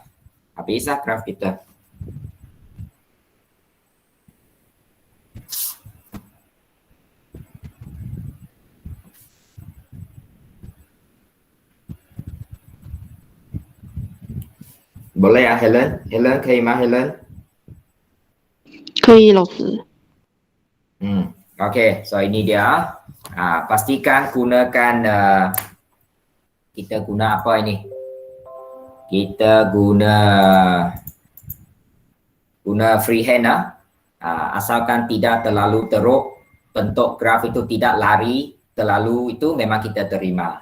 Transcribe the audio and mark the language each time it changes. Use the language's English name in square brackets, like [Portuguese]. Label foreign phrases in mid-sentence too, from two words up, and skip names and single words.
[Malay] Habislah graf kita. Boleh ya Helen? [Chinese] Helen 可以吗 Helen? 可以，老师。 [Malay] Okey, so ini dia. Pastikan gunakan kita guna apa ini? Kita guna freehand asalkan tidak terlalu teruk, bentuk graf itu tidak lari terlalu, itu memang kita terima.